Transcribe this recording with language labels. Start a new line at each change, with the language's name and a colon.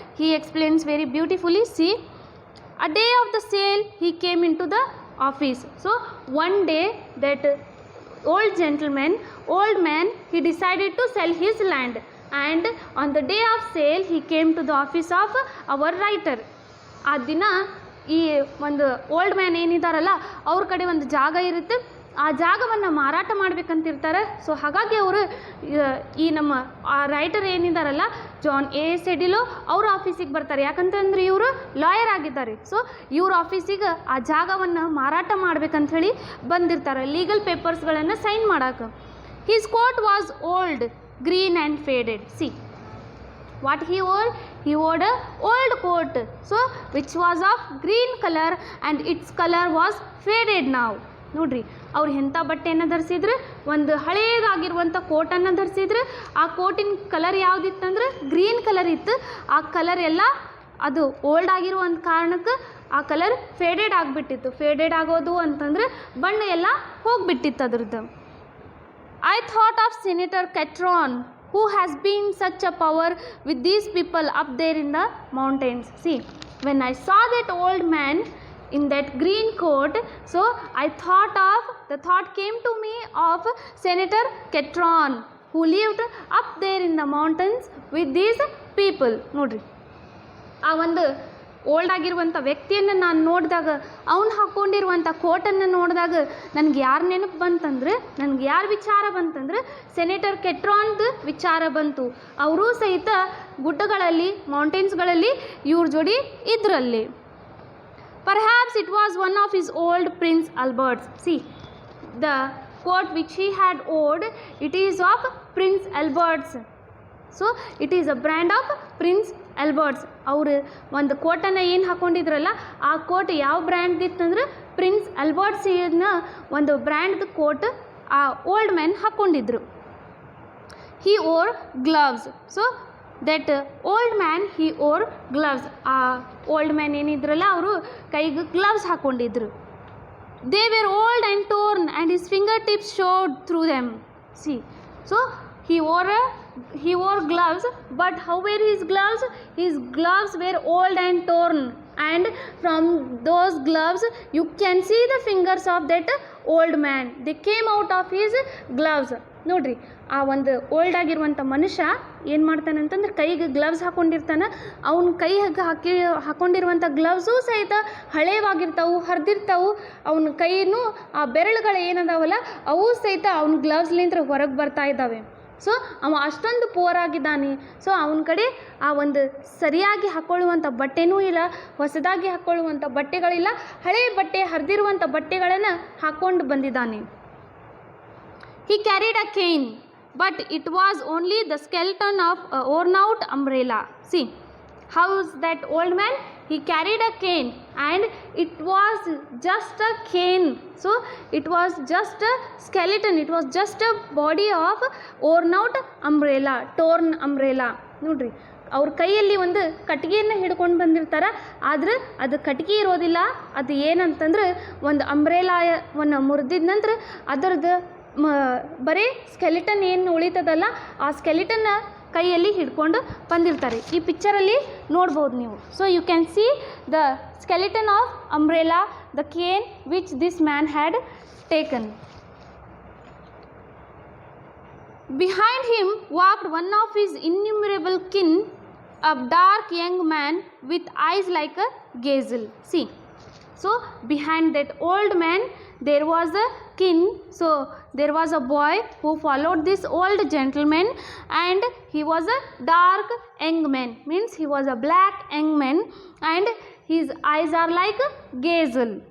English: He explains very beautifully. See, a day of the sale, he came into the office. So one day, that old man, he decided to sell his land, and on the day of sale, he came to the office of our writer.
Kannada: ಆ ದಿನ ಈ ಒಂದು old man ಏನಿದಾರಲ್ಲ ಅವ್ರ ಕಡೆ ಒಂದು ಜಾಗ ಇರುತ್ತೆ, ಆ ಜಾಗವನ್ನು ಮಾರಾಟ ಮಾಡ್ಬೇಕಂತಿರ್ತಾರೆ. ಸೊ ಹಾಗಾಗಿ ಅವರು ಈ ನಮ್ಮ ರೈಟರ್ ಏನಿದಾರಲ್ಲ ಜಾನ್ ಎ ಸೆಡಿಲೋ ಅವ್ರ ಆಫೀಸಿಗೆ ಬರ್ತಾರೆ. ಯಾಕಂತಂದ್ರೆ ಇವರು ಲಾಯರ್ ಆಗಿದ್ದಾರೆ. ಸೊ ಇವ್ರ ಆಫೀಸಿಗೆ ಆ ಜಾಗವನ್ನು ಮಾರಾಟ ಮಾಡ್ಬೇಕಂಥೇಳಿ ಬಂದಿರ್ತಾರೆ, ಲೀಗಲ್ ಪೇಪರ್ಸ್ಗಳನ್ನು ಸೈನ್ ಮಾಡೋಕೆ.
English: His coat was old, green and faded. See what he wore a old coat, so which was of green color and its color was faded now.
Kannada: ನೋಡ್ರಿ, ಅವ್ರು ಎಂಥ ಬಟ್ಟೆಯನ್ನು ಧರಿಸಿದ್ರು, ಒಂದು ಹಳೇದಾಗಿರುವಂಥ ಕೋಟನ್ನು ಧರಿಸಿದ್ರು. ಆ ಕೋಟಿನ ಕಲರ್ ಯಾವುದಿತ್ತಂದ್ರೆ ಗ್ರೀನ್ ಕಲರ್ ಇತ್ತು. ಆ colour ಎಲ್ಲ ಅದು ಓಲ್ಡ್ ಆಗಿರುವಂಥ ಕಾರಣಕ್ಕೆ ಆ ಕಲರ್ ಫೇಡೆಡ್ ಆಗಿಬಿಟ್ಟಿತ್ತು. ಫೇಡೆಡ್ ಆಗೋದು ಅಂತಂದ್ರೆ ಬಣ್ಣ ಎಲ್ಲ ಹೋಗಿಬಿಟ್ಟಿತ್ತು ಅದ್ರದ್ದು.
English: I thought of Senator Catron, who has been such a power with these people up there in the mountains. See, when I saw that old man in that green coat, so I thought came to me of Senator Catron, who lived up there in the mountains with these people.
Kannada: ನೋಡ್ರಿ, ಆ ಒಂದು old ಆಗಿರುವಂಥ ವ್ಯಕ್ತಿಯನ್ನು ನಾನು ನೋಡಿದಾಗ, ಅವನು ಹಾಕ್ಕೊಂಡಿರುವಂಥ ಕೋಟನ್ನು ನೋಡಿದಾಗ ನನಗೆ ಯಾರು ನೆನಪು ಬಂತಂದ್ರೆ, ನನಗೆ ಯಾರು ವಿಚಾರ ಬಂತಂದ್ರೆ ಸೆನೇಟರ್ ಕೆಟ್ರಾನ್ದು ವಿಚಾರ ಬಂತು. ಅವರೂ ಸಹಿತ ಗುಡ್ಡಗಳಲ್ಲಿ, ಮೌಂಟೇನ್ಸ್ಗಳಲ್ಲಿ ಇವ್ರ ಜೋಡಿ ಇದರಲ್ಲಿ.
English: Perhaps it was one of his old Prince Albert's. See, the coat which he had worn, it is of Prince Albert's. So it is a brand of Prince Albert's.
Kannada: ಅವರು ಒಂದು ಕೋಟನ್ನು ಏನು ಹಾಕ್ಕೊಂಡಿದ್ರಲ್ಲ, ಆ ಕೋಟ್ ಯಾವ ಬ್ರ್ಯಾಂಡ್ ಇತ್ತಂದ್ರೆ prince ಆಲ್ಬರ್ಟ್ಸ್ನ ಒಂದು ಬ್ರ್ಯಾಂಡ್ದು coat ಆ old man ಹಾಕ್ಕೊಂಡಿದ್ರು.
English: He wore gloves. So that old man he wore gloves.
Kannada: ಆ old man ಏನಿದ್ರಲ್ಲ ಅವರು ಕೈಗೆ gloves ಹಾಕ್ಕೊಂಡಿದ್ರು.
English: They were old and torn and his finger tips showed through them. See, so he wore gloves, but how were his gloves? His gloves were old and torn, and from those gloves you can see the fingers of that old man. They came out of his gloves.
Kannada: ನೋಡ್ರಿ, ಆ ಒಂದು old ಆಗಿರುವಂಥ ಮನುಷ್ಯ ಏನು ಮಾಡ್ತಾನೆ ಅಂತಂದ್ರೆ ಕೈಗೆ gloves ಹಾಕ್ಕೊಂಡಿರ್ತಾನೆ. ಅವ್ನ ಕೈಗೆ ಹಾಕ್ಕೊಂಡಿರುವಂಥ ಗ್ಲವ್ಸು ಸಹಿತ ಹಳೇವಾಗಿರ್ತಾವೆ, ಹರಿದಿರ್ತಾವೆ. ಅವನ ಕೈನೂ ಆ ಬೆರಳುಗಳು ಏನದಾವಲ್ಲ ಅವು ಸಹಿತ ಅವ್ನ ಗ್ಲವ್ಸ್ಲಿಂದ ಹೊರಗೆ ಬರ್ತಾ ಇದ್ದಾವೆ. ಸೊ ಅವ ಅಷ್ಟೊಂದು ಪೂರ್ ಆಗಿದ್ದಾನೆ. ಸೊ ಅವನ ಕಡೆ ಆ ಒಂದು ಸರಿಯಾಗಿ ಹಾಕ್ಕೊಳ್ಳುವಂಥ ಬಟ್ಟೆನೂ ಇಲ್ಲ, ಹೊಸದಾಗಿ ಹಾಕ್ಕೊಳ್ಳುವಂಥ ಬಟ್ಟೆಗಳಿಲ್ಲ, ಹಳೆ ಬಟ್ಟೆ ಹರಿದಿರುವಂಥ ಬಟ್ಟೆಗಳನ್ನು ಹಾಕ್ಕೊಂಡು ಬಂದಿದ್ದಾನೆ.
English: He carried a cane, but it was only the skeleton of a worn-out umbrella. See, how is that old man? He carried a cane, and it was just a cane. So it was just a skeleton. It was just a body of worn-out umbrella, torn umbrella.
Kannada: ನೋಡ್ರಿ, ಅವ್ರ ಕೈಯಲ್ಲಿ ಒಂದು ಕಟ್ಟಿಗೆಯನ್ನು ಹಿಡ್ಕೊಂಡು ಬಂದಿರ್ತಾರೆ, ಆದರೆ ಅದು ಕಟ್ಟಿಗೆ ಇರೋದಿಲ್ಲ. ಅದು ಏನಂತಂದ್ರೆ ಒಂದು ಅಂಬ್ರೆಲಾವನ್ನು ಮುರಿದಿದ ನಂತರ ಅದರದ್ದು ಬರೀ ಸ್ಕೆಲಿಟನ್ ಏನು ಉಳಿತದಲ್ಲ, ಆ ಸ್ಕೆಲಿಟನ್ನ ಕೈಯಲ್ಲಿ ಹಿಡ್ಕೊಂಡು ಬಂದಿರ್ತಾರೆ. ಈ ಪಿಕ್ಚರಲ್ಲಿ ನೋಡ್ಬೋದು ನೀವು.
English: So you can see the skeleton of umbrella, the cane which this man had taken. Behind him walked one of his innumerable kin, a dark young man with eyes like a gazelle. See, so behind that old man there was a kin. So there was a boy who followed this old gentleman, and he was a dark young man, means he was a black young man, and his eyes are like a gazelle.